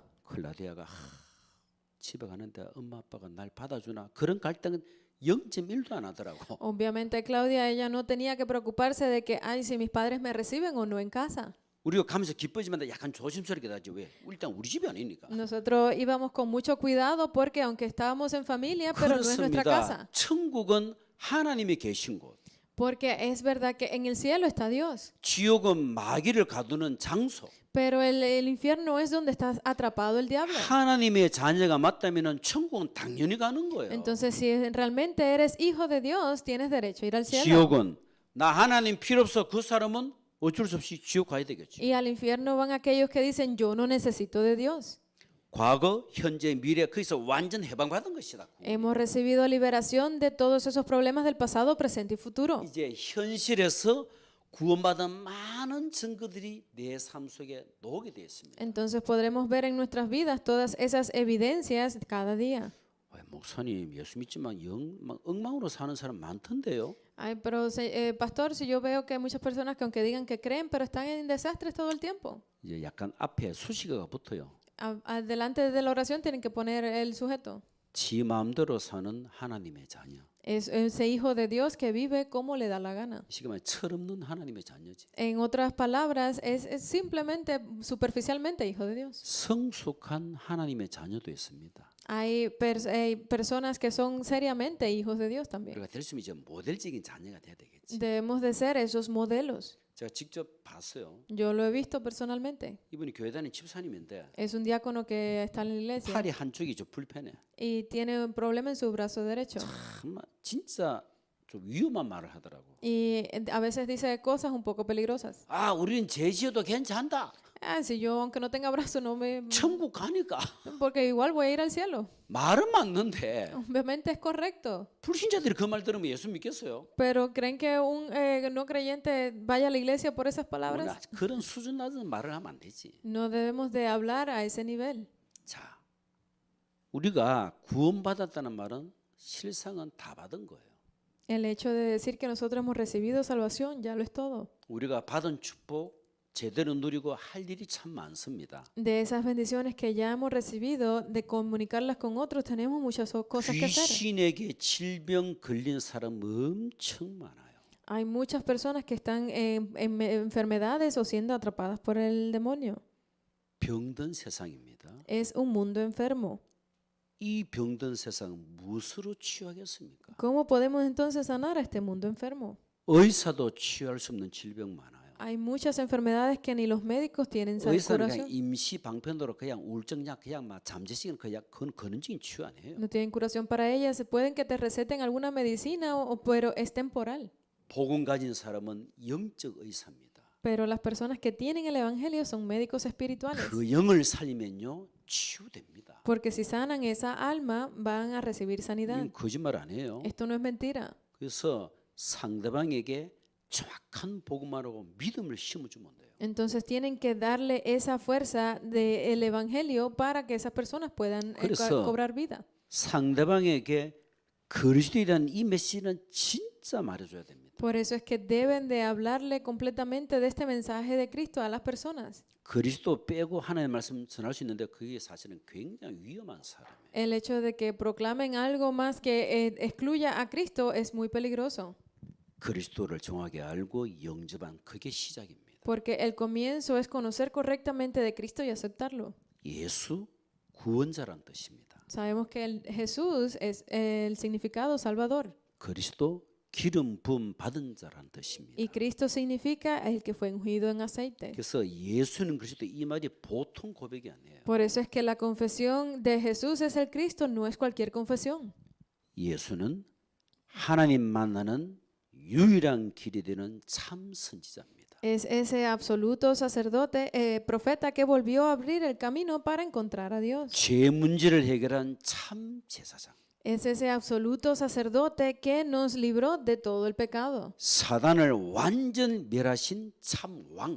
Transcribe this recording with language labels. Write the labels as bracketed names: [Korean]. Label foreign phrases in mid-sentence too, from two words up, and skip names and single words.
[Korean] 클라우디아가 집에 가는데 엄마 아빠가 날 받아주나 그런 갈등은 0.1도 안 하더라고. [Spanish] Obviamente Claudia, ella no tenía que preocuparse de que, ay, si mis padres me reciben o no en casa. [Korean] 우리가 가면서 기뻐지만 약간 조심스럽게 하지 왜? 일단 우리 집이 아니니까. [Spanish] Nosotros íbamos con mucho cuidado porque aunque estábamos en familia, pero no es nuestra casa. [Korean] 천국은 하나님이 계신 곳. [Spanish] Porque es verdad que en el cielo está Dios, [Korean] 지옥은 마귀를 가두는 장소. [Spanish] pero el infierno es donde está atrapado el diablo. [Korean] 하나님의 자녀가 맞다면은 천국은 당연히 가는 거예요. [Spanish] Entonces, si realmente eres hijo de Dios, tienes derecho a ir al cielo. [Korean] 지옥은 나 하나님 필요 없어 그 사람은 어쩔 수 없이 지옥 가야 되겠지. [Spanish] Y al infierno van aquellos que dicen, yo no necesito de Dios. [Korean] 과거, 현재, 미래 거기서 완전 해방받은 것이다. [Spanish] Hemos recibido liberación de todos esos problemas del pasado, presente y futuro. [Korean] 이제 현실에서 구원받은 많은 증거들이 내 삶 속에 나오게 되어 있습니다. [Spanish] Entonces podremos ver en nuestras vidas todas esas evidencias cada día. [Korean] 목사님 예수 믿지만 엉망으로 사는 사람 많던데요. [Spanish] Ay, pero pastor, si yo veo que hay muchas personas que aunque digan que creen, pero están en desastres todo el tiempo. [Korean] 이제 약간 앞에 수식어가 붙어요. [Spanish] Delante de la oración tienen que poner el sujeto. [Korean] 지 마음대로 사는 하나님의 자녀. [Spanish] Es ese hijo de Dios que vive como le da la gana. [Korean] 지금 철없는 하나님의 자녀지. [Spanish] En otras palabras, es simplemente, superficialmente hijo de Dios. [Korean] 성숙한 하나님의 자녀도 있습니다. [Spanish] Hay personas que son seriamente hijos de Dios también. [Korean] 우리가 될 수 있는 이제 모델적인 자녀가 돼야 되겠지. [Spanish] Debemos de ser esos modelos. [Korean] 제가 직접 봤어요. [Spanish] Yo lo he visto personalmente. [Korean] 이분이 교회 다니는 집사님인데 [Spanish] Es un diácono que está en la iglesia [Korean] 팔이 한쪽이 좀 불편해. [Spanish] y tiene un problema en su brazo derecho. [Korean] 정말 진짜 좀 위험한 말을 하더라고. [Spanish] Y a veces dice cosas un poco peligrosas. [Korean] 아, 우리는 죄지어도 괜찮다. [Spanish] Ah, si yo aunque no tenga brazo no me... [Korean] 천국 가니까. [Spanish] Porque igual voy a ir al cielo. [Korean] 말은 맞는데 [Spanish] Obviamente es correcto. [Korean] 불신자들이 그 말 들으면 예수 믿겠어요? [Spanish] Pero ¿creen que un no creyente vaya a la iglesia por esas [Korean] 우리가 [Spanish] palabras? [Korean] 그런 수준 낮은 말을 하면 안 되지. [Spanish] No debemos de hablar a ese nivel. [Korean] 자, 우리가 구원받았다는 말은 실상은 다 받은 거예요. [Spanish] El hecho de decir que nosotros hemos recibido salvación ya lo es todo. [Korean] 우리가 받은 축복 제대로 누리고 할 일이 참 많습니다. [Spanish] De esas bendiciones que ya hemos recibido, de comunicarlas con otros, tenemos muchas cosas que hacer. [Korean] 귀신에게 질병 걸린 사람 엄청 많아요. [Spanish] Hay muchas personas que están en enfermedades o siendo atrapadas por el demonio. [Korean] 병든 세상입니다. [Spanish] Es un mundo enfermo. [Korean] 이 병든 세상 무엇으로 치유하겠습니까? [Spanish] ¿Cómo podemos entonces sanar a este mundo enfermo? [Korean] 의사도 치유할 수 없는 질병 많아요. [Spanish] Hay muchas enfermedades que ni los médicos tienen [Korean] 의사는 그냥 [Spanish] curación. [Korean] 임시 방편으로 그냥 우울증약 그냥 막 잠재적인 그건 근원적인 치유 아니에요. [Spanish] No tienen curación para ellas. Pueden que te receten alguna medicina, pero es temporal. [Korean] 복음 가진 사람은 영적 의사입니다. [Spanish] Pero las personas que tienen el evangelio son médicos espirituales. [Korean] 그 영을 살리면요 치유됩니다. [Spanish] Porque si sanan esa alma, van a recibir sanidad. [Korean] 이건 거짓말 아니에요. [Spanish] Esto no es mentira. [Korean] 그래서 상대방에게 정확한 복음하라고 믿음을 심어주면 돼요. [Spanish] Entonces tienen que darle esa fuerza del evangelio para que esas personas puedan [Korean] 그래서 [Spanish] cobrar vida. [Korean] 상대방에게 그리스도에 대한 이 메시지는 진짜 말해줘야 됩니다. [Spanish] Por eso es que deben de hablarle completamente de este mensaje de Cristo a las personas. [Korean] 그리스도 빼고 하나님의 말씀 전할 수 있는데 그게 사실은 굉장히 위험한 사람이에요. [Spanish] El hecho de que proclamen algo más que excluya a Cristo es muy peligroso. [Korean] 그리스도를 정확하게 알고 영접한 그게 시작입니다. [Spanish] Porque el comienzo es conocer correctamente de Cristo y aceptarlo. [Korean] 예수 구원자란 뜻입니다. [Spanish] Sabemos que Jesús es el significado Salvador. [Korean] 그리스도 기름 부음 받은 자란 뜻입니다. [Spanish] Y Cristo significa el que fue ungido en aceite. [Korean] 그래서 예수는 그리스도 이 말이 보통 고백이 아니에요. [Spanish] Por eso es que la confesión de Jesús es el Cristo, no es cualquier confesión. [Korean] 예수는 하나님 만나는 유일한 길이 되는 참 선지자입니다. [Spanish] Es ese absoluto sacerdote, profeta que volvió a abrir el camino para encontrar a Dios. [Korean] 죄 문제를 해결한 참 제사장. [Spanish] Es ese absoluto sacerdote que nos libró de todo el pecado. [Korean] 사단을 완전 멸하신 참 왕.